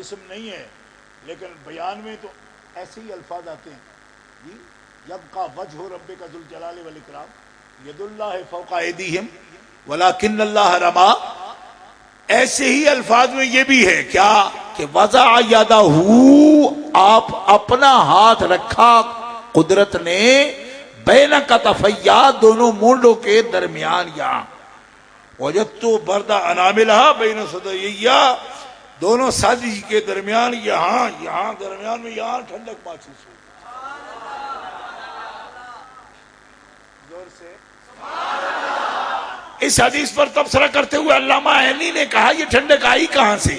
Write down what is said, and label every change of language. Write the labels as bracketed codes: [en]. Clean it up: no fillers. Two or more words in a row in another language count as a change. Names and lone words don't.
[ur] جسم نہیں ہے، لیکن بیان میں تو ایسے ہی الفاظ آتے ہیں جی [ar] یبقى وجہ ربک ذو الجلال والاکرام ید اللہ فوق ایدیہم ولکن اللہ رما. [ur] ایسے ہی الفاظ میں یہ بھی ہے کیا کہ [ar] وضع یدہ، [ur] آپ اپنا ہاتھ رکھا قدرت نے [ar] بین کتفیا، [ur] دونوں مونڈوں کے درمیان. [ar] یہاں وجدت برد اناملہا بین صدیہ، [ur] دونوں سازی کے درمیان، یہاں درمیان میں یہاں ٹھنڈک محسوس ہوئی. زور سے اس حدیث پر تبصرہ کرتے ہوئے علامہ عینی نے کہا یہ ٹھنڈک آئی کہاں سے؟